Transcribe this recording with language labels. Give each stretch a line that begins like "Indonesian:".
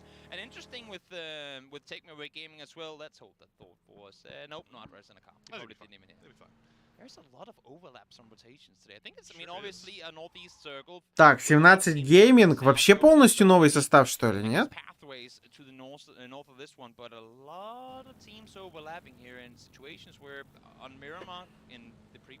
English: And interesting with Take Me Away Gaming as well. Let's hope that thought was nope, not Resina car. Probably didn't even hit. There's a lot of overlaps on rotations today. I think it's, I mean, obviously a northeast circle.
Russian: Так, 17 гейминг. Вообще полностью новый состав, что ли, нет?
English: Pathways to the north of this one, but a lot of teams overlapping here in situations where on Miramar in the previous.